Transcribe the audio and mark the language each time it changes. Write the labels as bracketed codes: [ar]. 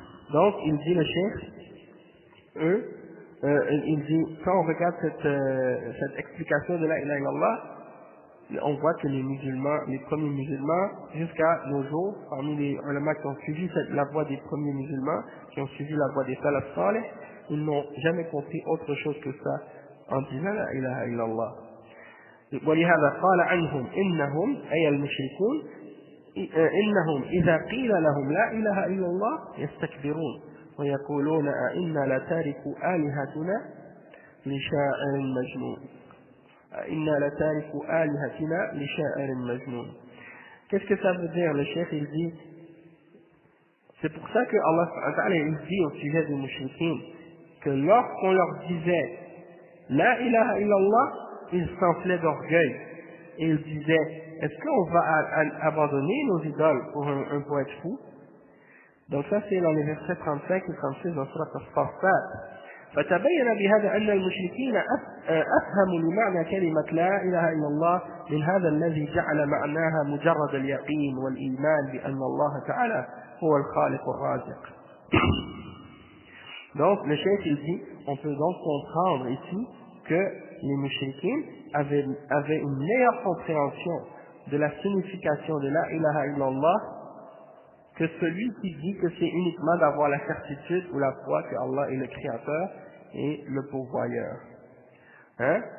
[fr] Donc, il dit le chef, il dit, quand on regarde cette explication de la ilaha illallah, on voit que les musulmans, les premiers musulmans, jusqu'à nos jours, parmi les ulama qui ont suivi la voie des premiers musulmans, qui ont suivi la voie des salaf salih, ils n'ont jamais compris autre chose que ça en disant la ilaha illallah. [ar] ولهذا قال عنهم إنهم أي المشركون إنهم إذا قيل لهم لا إله إلا الله يستكبرون ويقولون أئنا لتاركوا آلهتنا لشاعر مجنون إنا لتاركوا آلهتنا لشاعر مجنون. [fr] Qu'est-ce que ça veut dire? Le chef il dit, c'est pour ça que Allah il dit au sujet des mouchriquins que lorsqu'on leur disait la ilaha illallah, ils s'enflaient d'orgueil et ils disaient, est-ce qu'on va abandonner nos idoles pour un poète fou? Donc ça c'est dans les versets 35 et 36 dans Surat As-Saffat. [ar] فتبين بهذا أن المشركين أفهموا لمعنى كلمة لا إله إلا الله من هذا الذي جعل معناها مجرد اليقين والإيمان بأن الله تعالى هو الخالق الرازق. [fr] Donc le chef il dit, on peut donc comprendre ici que les mouchriquins avaient une meilleure compréhension de la signification de la ilaha illallah que celui qui dit que c'est uniquement d'avoir la certitude ou la foi que Allah est le créateur et le pourvoyeur. Hein?